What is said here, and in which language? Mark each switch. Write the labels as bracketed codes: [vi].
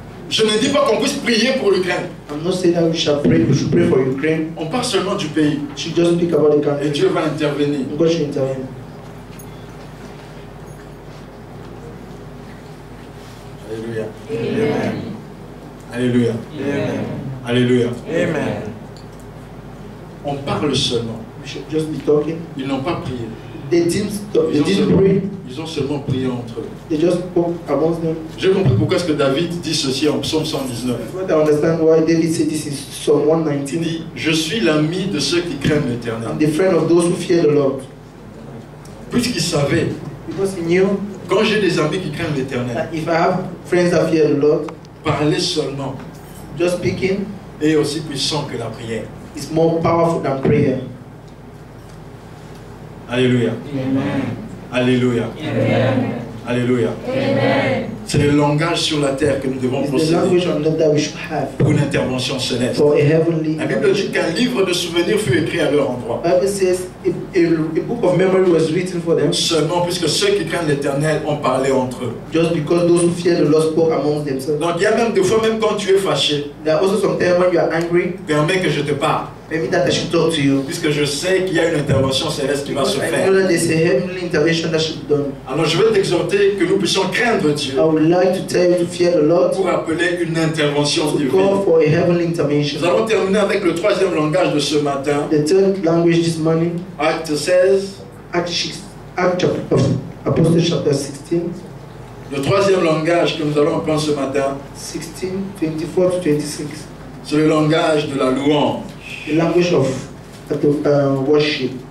[fr] Je ne dis pas qu'on puisse prier pour l'Ukraine. [en] I'm not saying that we should pray for Ukraine. [fr] On parle seulement du pays. [en] We should just speak about the [fr] Et [en] country. [fr] Dieu va intervenir. [en] God should intervene. Alléluia. Amen. Alléluia. Amen. Alléluia. Amen. [fr] On parle seulement. [en] We should just be talking. [fr] Ils n'ont pas prié. [en] They didn't [fr] seulement, [en] pray. [fr] ils ont seulement prié entre eux. [en] They just spoke amongst them. [fr] J'ai compris pourquoi est-ce que David dit ceci en Psaume 119. [en] What I understand why David said this in Psalm [fr] Il [en] 119. [fr] dit, je suis l'ami de ceux qui craignent l'Éternel. [en] I'm the friend of those who fear the Lord. [fr] Puisqu'il savait, [en] Because he knew [fr] quand j'ai des amis qui craignent l'Éternel, [en] that if I have friends that fear the Lord, [fr] parler seulement [en] just speaking [fr] est aussi puissant que la prière. [en] is more powerful than prayer. Alléluia. Amen. Alléluia. Amen. Alléluia. Amen. [fr] C'est le langage sur la terre que nous devons [en] It's the [fr] posséder [en] language on earth that we should have [fr] pour une intervention céleste. [en] for a heavenly. [fr] La Bible dit qu'un livre de souvenirs fut écrit à leur endroit. [en] Bible says a book of memory was written for them [fr] Seulement puisque ceux qui craignent l'Éternel ont parlé entre eux. [en] just because those who fear the Lord spoke amongst themselves. [fr] Donc il y a même des fois, même quand tu es fâché, [en] There are also sometimes when you are angry, [fr] permets que je te parle. [en] maybe that I should talk to you. [fr] Puisque je sais qu'il y a une intervention céleste qui va se [en] I [fr] faire. [en] know that there's a heavenly intervention that should be done. [fr] Alors je veux t'exhorter que nous puissions craindre Dieu [en] I would like to tell you to fear the Lord, [fr] pour appeler une intervention [en] to [fr] divine. [en] call for a heavenly [fr] Nous [en] intervention. [fr] allons terminer avec le troisième langage de ce matin, [en] The third language this morning, [fr] Acte 16. [en] Act chapter of Apostles chapter 16, [fr] Le troisième langage que nous allons apprendre ce matin, [en] 16, 24 to 26. [fr] c'est le langage de la louange. [en] The language of worship,